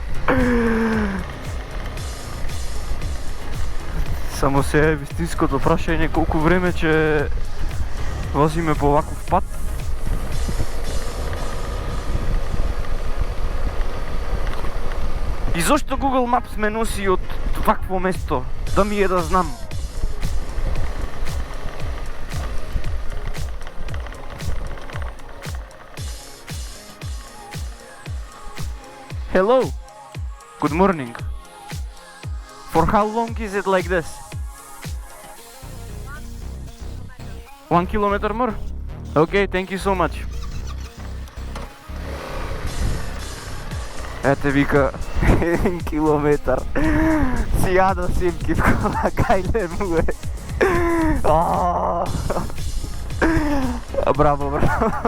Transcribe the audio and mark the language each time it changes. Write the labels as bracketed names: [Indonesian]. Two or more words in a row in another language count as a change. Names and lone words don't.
[Macedonian] Само се е вистинското прашање колку време ќе возиме по ваков пат. И зошто Google Maps ме носи од вакво место? Да ми е да знам. [English] Hello. Good morning. For how long is it like this? 1 kilometer more? Okay, thank you so much. [Macedonian] Ете вика 1 километар. Си јада симки кола, кајле му е. Браво, браво.